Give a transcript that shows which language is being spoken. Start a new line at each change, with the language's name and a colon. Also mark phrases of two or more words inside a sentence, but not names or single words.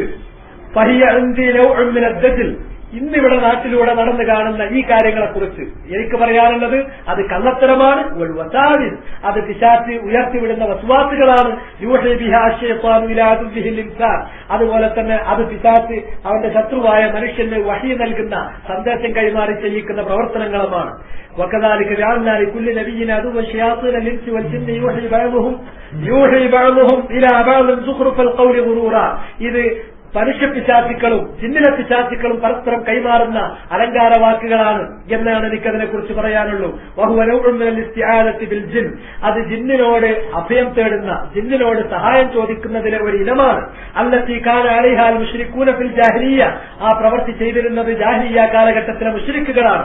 Arabic: فهي عندي نوع من الدجل,
Malayalam: ഇന്നിവിടെ നാട്ടിലൂടെ നടന്നു കാണുന്ന ഈ കാര്യങ്ങളെക്കുറിച്ച് എനിക്ക് പറയാനുള്ളത് അത് കള്ളത്തരമാണ്. അത് പിശാച് ഉയർത്തിവിടുന്ന വസ്വാസുകളാണ്. അതുപോലെ തന്നെ അത് പിശാച് അവന്റെ ശത്രുവായ മനുഷ്യന് വഹി നൽകുന്ന സന്ദേശം കൈമാറി ചെയ്യിക്കുന്ന പ്രവർത്തനങ്ങളുമാണ്.
Arabic: وكذلك جعلنا لكل نبي عدوا شياطين الانس والجن يوحي بعضهم الى بعض زخرف القول غرورا.
Malayalam: ഇത് മനുഷ്യ പിശാചുക്കളും ജിന്നിലെ പിശാചുക്കളും പരസ്പരം കൈമാറുന്ന അലങ്കാര വാക്കുകളാണ് എന്നാണ് എനിക്കതിനെ കുറിച്ച് പറയാനുള്ളൂ.
Arabic: وهو نوع من الاستعانة بالجن,
Malayalam: അത് ജിന്നിനോട് അഭയം തേടുന്ന, ജിന്നിനോട് സഹായം ചോദിക്കുന്നതിലെ ഒരു ഇനമാണ്.
Arabic: التي كان عليها المشركون في الجاهلية,
Malayalam: ആ പ്രവൃത്തി ചെയ്തിരുന്നത് ജാഹിലിയ്യ കാലഘട്ടത്തിലെ മുശ്രിക്കുകളാണ്.